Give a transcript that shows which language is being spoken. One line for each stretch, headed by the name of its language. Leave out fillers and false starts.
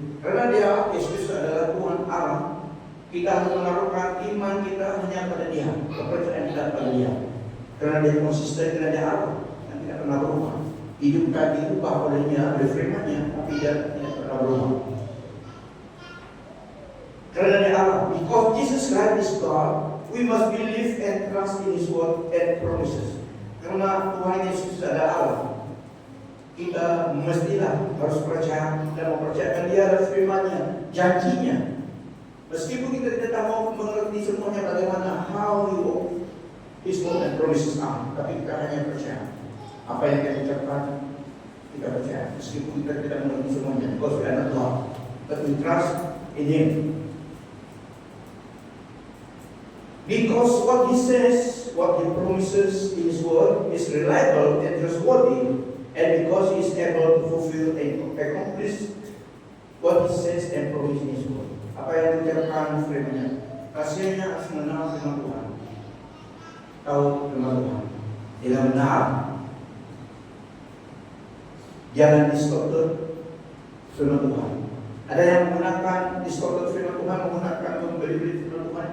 Indonesian: Karena Dia, Yesus adalah Tuhan Allah, kita harus menaruhkan iman kita hanya pada Dia, kepercayaan kita pada Dia. Karena Dia konsisten, karena Dia Allah yang tidak pernah berubah. Hidup kita diubah olehnya, oleh firman-Nya, tapi Dia tidak pernah berubah. Karena Dia Allah,
English: because Jesus Christ is God, we must believe and trust in His word and promises.
Indonesian: Karena Tuhan Yesus adalah Allah, kita mestilah harus percaya dan mempercayakan Dia dan firman-Nya, janjinya. Meskipun kita tidak mau mengerti semuanya bagaimana,
English: how His word and promises are,
Indonesian: tapi kita hanya percaya apa yang Dia ucapkan, Kita percaya, meskipun kita tidak mengerti semuanya,
English: because we are not God, but we trust in Him. Because what He says, what He promises in His word is reliable and trustworthy, and because He is able to fulfill and accomplish what He says and promises in His word.
Indonesian: Apa yang diucapkan firman-Nya? Kasihannya harus mengenal firman Tuhan. Tahu firman Tuhan. Dengan benar. Jangan distorted firman Tuhan. Ada yang menggunakan distorted firman Tuhan, menggunakan membeli-beli firman Tuhan.